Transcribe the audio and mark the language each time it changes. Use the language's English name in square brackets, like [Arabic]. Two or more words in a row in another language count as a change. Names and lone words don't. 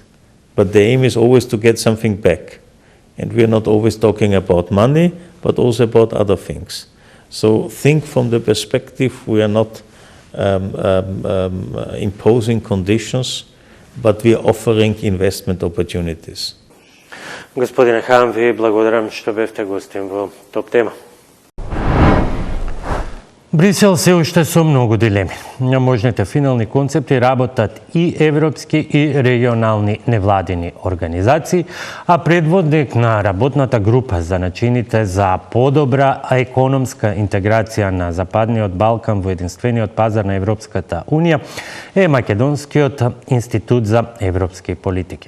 [English] But the aim is always to get something back. And we are not always talking about money, but also about other things. So think from the perspective, we are not imposing conditions, but we are offering investment opportunities. [Macedonian] Господине Хан, ви благодарам што бевте гостин во Топ тема. Брисел се уште со многу дилеми. На можните финални концепти работат и европски и регионални невладини организации, а предводник на работната група за начините за подобра економска интеграција на Западниот Балкан во единствениот пазар на Европската Унија е Македонскиот институт за европски политики.